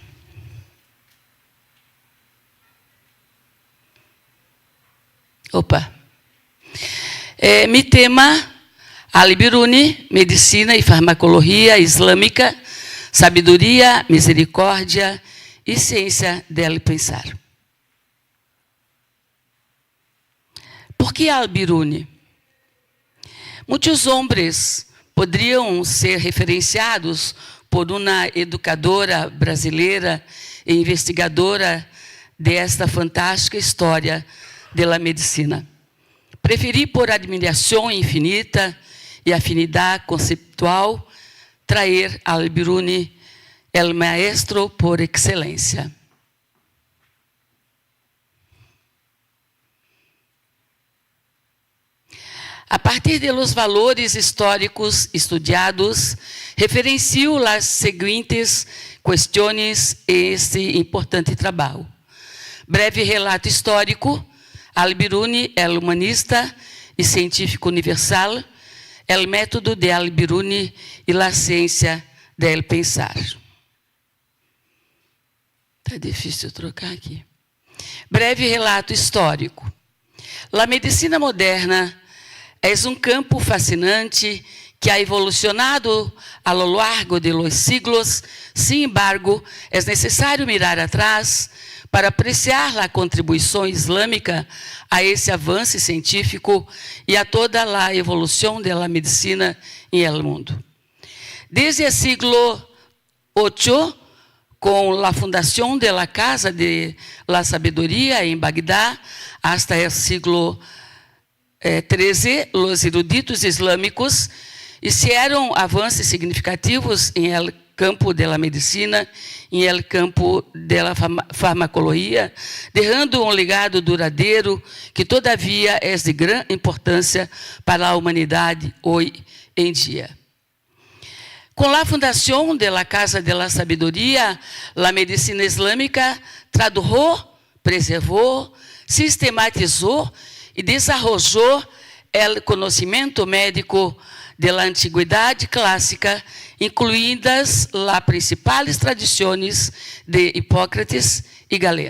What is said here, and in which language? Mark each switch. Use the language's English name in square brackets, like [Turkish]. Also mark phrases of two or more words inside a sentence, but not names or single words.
[Portuguese] Mi tema, Al-Biruni, Medicina e Farmacologia Islâmica, Sabedoria, Misericórdia e Ciência del Pensar. Por que Al-Biruni? Muitos homens poderiam ser referenciados por uma educadora brasileira e investigadora desta fantástica história da medicina. Preferi, por admiração infinita e afinidade conceptual, trazer Al-Biruni, [Spanish] el maestro [Portuguese] por excelência. [Spanish] A partir de los valores históricos estudiados, [Portuguese] referencio as seguintes questões este importante trabalho. Breve relato histórico. Al-Biruni é humanista e científico universal, é o método de Al-Biruni e a ciência del pensar. Está difícil trocar aqui. Breve relato histórico. A medicina moderna é um campo fascinante [Spanish] que ha evolucionado a lo largo de los siglos. Sin embargo, es necesario mirar atrás para apreciar [Portuguese] a contribuição islâmica a esse avanço científico e a toda a evolução da medicina em [Spanish] el mundo. [Portuguese] Desde o século VIII, com a fundação da Casa de la Sabedoria em Bagdá, hasta o século XIII, os eruditos islâmicos hicieron avanços significativos em el campo da medicina, em el campo da farmacologia, deixando legado duradouro que todavia é de grande importância para a humanidade hoje em dia. Com a fundação da Casa de la Sabedoria, a medicina islâmica traduziu, preservou, sistematizou e desenvolveu o conhecimento médico da antiguidade clássica, incluídas as principais tradições de Hipócrates e Galeno.